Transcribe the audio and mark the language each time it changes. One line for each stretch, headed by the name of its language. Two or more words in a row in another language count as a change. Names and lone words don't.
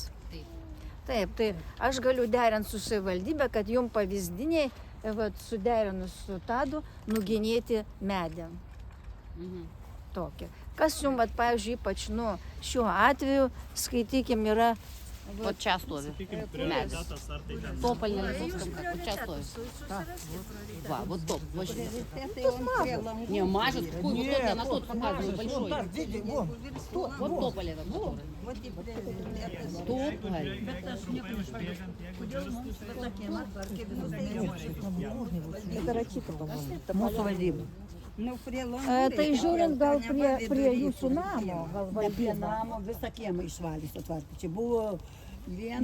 Lithuanian: Taip, tai aš galiu derinti su savivaldybė, kad jums pavyzdiniai, vat, suderinus su Tadu, nugenėti medį. Tokį. Kas jums, vat, pavyzdžiui, ypač, nu, šiuo atveju, skaitykim, yra... O čia stovi. Prioritetas ar tai ten... Topalė Lizovska, o čia stovi. Va,
Russian: вот топ. Не, мажет, какой вот тот, я на тот показываю, большой. Вот тополь этот, который. Тополь.
Lithuanian: Mūsų valdyba. Tai žiūrint gal prie jūsų namo, gal Ne prie valdyba. namo visą kiemą išvalys atvarkyti. Čia buvo vien...